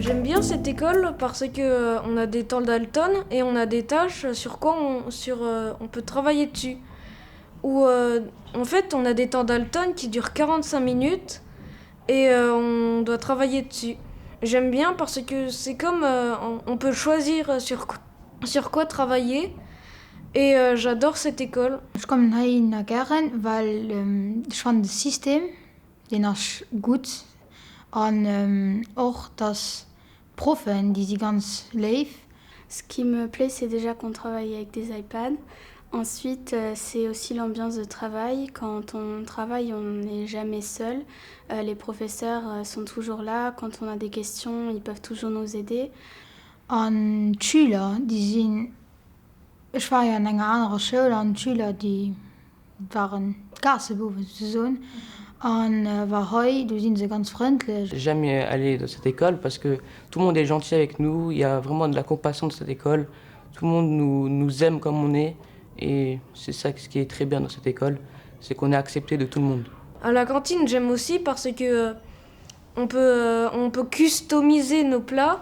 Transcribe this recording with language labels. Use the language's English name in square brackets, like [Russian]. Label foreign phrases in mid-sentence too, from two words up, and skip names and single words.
[French] bien cette école parce que on a des temps Dalton et on a des tâches sur quoi on peut travailler dessus. Ou en fait, on a des temps Dalton qui durent 45 minutes et on doit travailler dessus. J'aime bien parce que c'est comme on peut choisir sur quoi travailler et j'adore cette école. [German] Ich komme hier nach Gern, weil ich fand das System, den ist gut. Und auch das Profen, die sie ganz live. [French] Ce qui me plaît, c'est déjà qu'on travaille avec des iPads. Ensuite, c'est aussi l'ambiance de travail. Quand on travaille, on n'est jamais seul. Les professeurs sont toujours là. Quand on a des questions, ils peuvent toujours nous aider. [German] Und die Schüler, die sind... Ich war ja in einer anderen Schule und die Schüler, die waren Gassenbuben, sozusagen. Und hier, da sind sie ganz freundlich. [French] J'aime aller dans cette école parce que tout le monde est gentil avec nous. Il y a vraiment de la compassion dans cette école. Tout le monde nous aime comme on est. Et c'est ça ce qui est très bien dans cette école, c'est qu'on est accepté de tout le monde. À la cantine, j'aime aussi parce que on peut customiser nos plats.